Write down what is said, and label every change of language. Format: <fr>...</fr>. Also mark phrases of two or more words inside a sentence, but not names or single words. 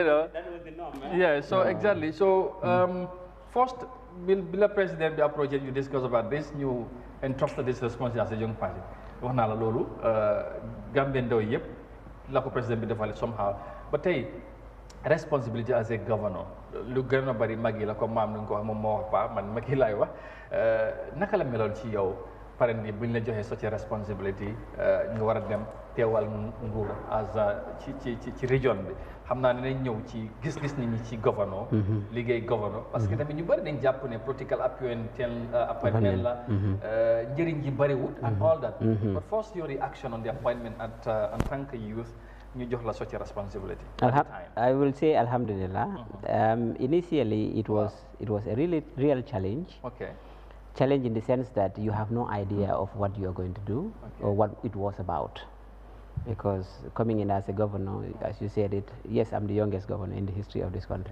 <en>know that was the norm, yeah so exactly so first</en> <wo>bi la président bi approché ñu</wo> <en>discuss about this ñu entrust this responsibility as a young person</en> <wo>wax naa la loolu Gambia ndaw yëpp la ko président bi defale somehow ba tey</wo> <en>responsibility as a governor</en> <wo>lu gën a bari mag yi la comme maam nu nga ko wax moom moo wax pa man mag yi laay wax naka la meloon ci yow pare ni buñ la joxee</wo> <en>such a responsibility</en> <wo>nga war a dem teewal nguur as ci région bi xam naa ne nañ ñëw ci gis-gis nit ñi ci governor liggéey governor parce que tamit ñu bari dañ jàpp ne</wo> <en>political appointment</en> <wo>la njëriñ ji bariwut</wo> <en>and all that but first your reaction on the appointment</en> <fr>en tant que</fr> <wo>youth ñu jox la</wo> <en>such a responsibility. I will say alhamdulillah. Initially it was a real challenge. Okay. Challenge in the sense that you have no idea of what you are going to do or what it was about. Because coming in as a governor, as you said it, yes, I'm the youngest governor in the history of this country.</en>